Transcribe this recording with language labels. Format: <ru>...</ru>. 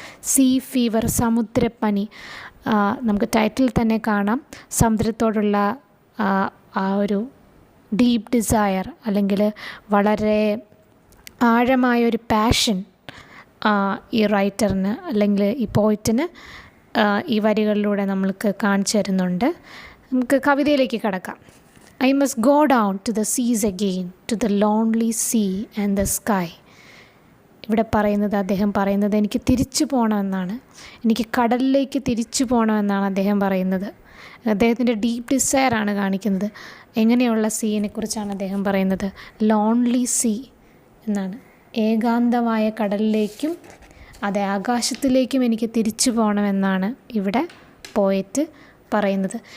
<ml>See fever, സമുദ്രപ്പനി. നമുക്ക് title തന്നെ കാണാം സമുദ്രത്തോടുള്ള ആ ഒരു ഡീപ്പ് ഡിസയർ, അല്ലെങ്കിൽ വളരെ ആഴമായൊരു പാഷൻ ഈ റൈറ്ററിന് അല്ലെങ്കിൽ ഈ പോയിറ്റിന് ഈ വരികളിലൂടെ നമ്മൾക്ക് കാണിച്ചു തരുന്നുണ്ട്. നമുക്ക് കവിതയിലേക്ക് കടക്കാം.</ml> <en>I must go down to the seas again, to the lonely sea and the sky.</en> <ml>ഇവിടെ അദ്ദേഹം പറയുന്നത് എനിക്ക് തിരിച്ചു പോകണമെന്നാണ്, എനിക്ക് കടലിലേക്ക് തിരിച്ചു പോകണമെന്നാണ് അദ്ദേഹം പറയുന്നത്. അദ്ദേഹത്തിൻ്റെ ഡീപ്പ് ഡിസയറാണ് കാണിക്കുന്നത്. എങ്ങനെയുള്ള സീനെ കുറിച്ചാണ് അദ്ദേഹം പറയുന്നത്? ലോൺലി സീ എന്നാണ്. ഏകാന്തമായ കടലിലേക്കും അതെ ആകാശത്തിലേക്കും എനിക്ക് തിരിച്ചു പോകണമെന്നാണ് ഇവിടെ പോയറ്റ് പറയുന്നത്.</ml>